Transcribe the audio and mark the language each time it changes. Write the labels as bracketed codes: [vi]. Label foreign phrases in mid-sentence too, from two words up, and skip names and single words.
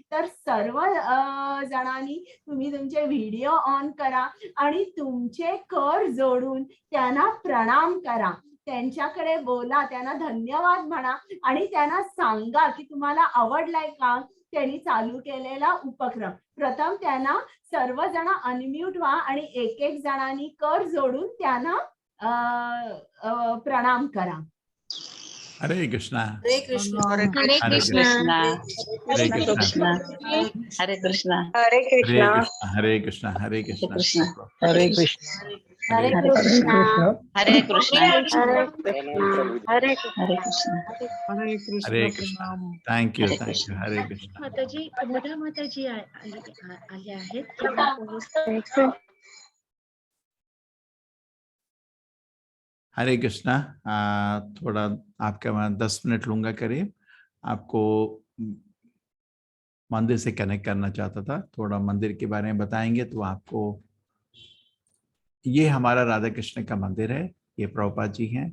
[mr] तर सर्व जणांनी तुम्ही तुमचे [en] video on [mr] करा आणि तुमचे कर जोडून त्यांना प्रणाम करा, त्यांच्याकडे बोला, त्यांना धन्यवाद म्हणा आणि त्यांना सांगा की तुम्हाला आवडलाय का त्यांनी चालू केलेला उपक्रम. प्रथम त्यांना सर्वजण अनम्यूट व्हा आणि एक एक जणांनी कर जोडून त्यांना प्रणाम करा. हरे कृष्णा. हरे कृष्णा. हरे कृष्णा. हरे कृष्णा. हरे कृष्णा. हरे कृष्णा. हरे कृष्णा. हरे कृष्णा. हरे कृष्ण. हरे कृष्णा. हरे कृष्णा. हरे कृष्णा. हरे कृष्णा. [en] thank you. [mr] हरे कृष्णा. माताजी, मोठा माताजी आले आहेत. हरे कृष्णा. [hi] थोड़ा आपका मैं 10 मिनट लूंगा करीब. आपको मंदिर से कनेक्ट करना चाहता था, थोड़ा मंदिर के बारे में बताएंगे तो आपको ये हमारा राधा कृष्ण का मंदिर है, ये प्रभुपाद जी हैं।